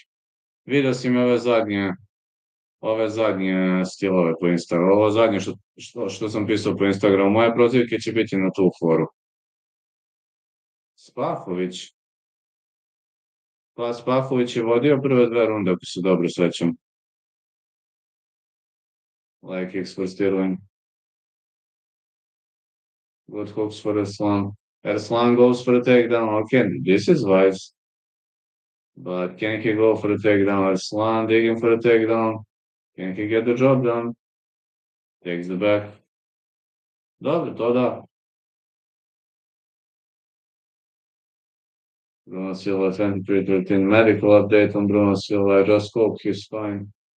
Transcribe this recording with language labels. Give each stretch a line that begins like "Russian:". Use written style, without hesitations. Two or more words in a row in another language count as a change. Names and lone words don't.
Serbian: Vidio si mi ove zadnje stilove po Instagramu, ovo zadnje što sam pisao po Instagramu, moje prozivke će biti na tu foru. Spahović. Pa Spahović je vodio prve dve runde, ako se dobro sećam.
English: Leg kicks for Sterling. Good hooks for Aslan. Aslan goes for a takedown. Okay, this is wise. But can he go for a takedown? Aslan digging for a takedown. Can he get the job done? Takes the back.
Serbian: Dobro, to da.
English: Bruno Silva 2313 medical update on Bruno Silva. I just hope he's fine.